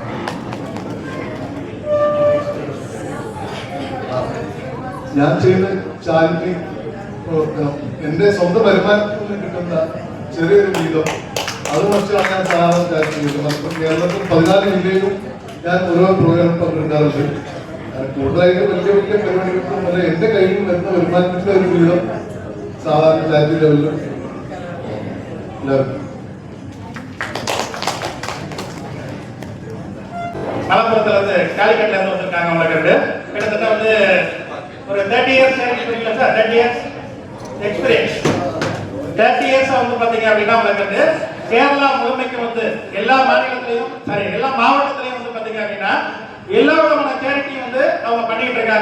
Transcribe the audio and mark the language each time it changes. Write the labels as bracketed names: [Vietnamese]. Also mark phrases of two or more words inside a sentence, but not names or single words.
[Malayalam] ഞാൻ ചെയ്യുന്ന ചാരിറ്റി പ്രവർത്തനം എൻ്റെ സ്വന്തം വരുമാനത്തിൽ നിന്ന് കിട്ടുന്ന ചെറിയൊരു വീതം അത് വെച്ചാണ് ഞാൻ സാധാരണ ചാരിറ്റി ചെയ്യുന്നത്. അപ്പം കേരളത്തിൽ 14 ജില്ലയിലും ഞാൻ ഓരോ പ്രോഗ്രാം പങ്കെടുക്കാറുണ്ട്. കൂടുതലായിട്ട് വലിയ വലിയ പരിപാടികൾക്കും അല്ല, എൻ്റെ കയ്യിൽ വരുന്ന വരുമാനത്തിൻ്റെ ഒരു വീതം സാധാരണ [English] charity level [Malayalam] എല്ലാവർക്കും. [Tamil] மலப்புறத்துல இருந்து காலிக்கட்ல இருந்து வந்திருக்காங்க. உங்களுக்கு கிட்டத்தட்ட வந்து ஒரு 30 [English] years experience [Tamil] சார். 30 [English] years experience [Tamil] 30 இயர்ஸ் வந்து பாத்தீங்க அப்படின்னா உங்களுக்கு கேரளா முழுமைக்கு வந்து எல்லா மாநிலத்திலையும் சரி எல்லா மாவட்டத்திலையும் வந்து பாத்தீங்க அப்படின்னா எல்லா விதமான சேரிட்டியும் வந்து அவங்க பண்ணிட்டு இருக்காங்க.